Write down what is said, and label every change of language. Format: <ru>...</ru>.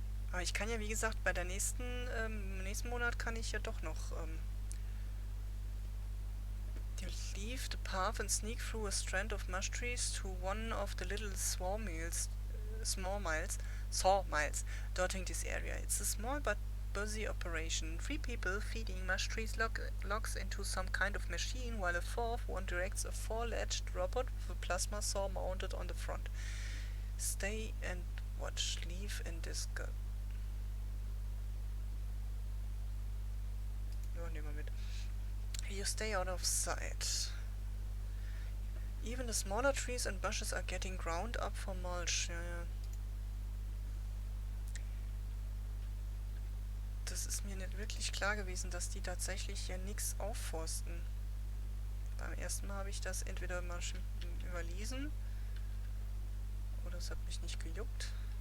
<de>Aber ich kann ja, wie gesagt, bei der nächsten Monat kann ich ja doch noch,</de> <en>you leave the path and sneak through a strand of mush trees to one of the little sawmills dotting this area. It's a small but busy operation. 3 people feeding mush trees logs into some kind of machine, while a fourth one directs a 4-legged robot with a plasma saw mounted on the front. Stay and watch. Leave in disgust.</en> <de>Ja, nehmen wir mit.</de> <en>You stay out of sight. Even the smaller trees and bushes are getting ground up for mulch.</en> <de>Ja. Das ist mir nicht wirklich klar gewesen, dass die tatsächlich hier nichts aufforsten. Beim ersten Mal habe ich das entweder mal überlesen oder es hat mich nicht gejuckt.</de>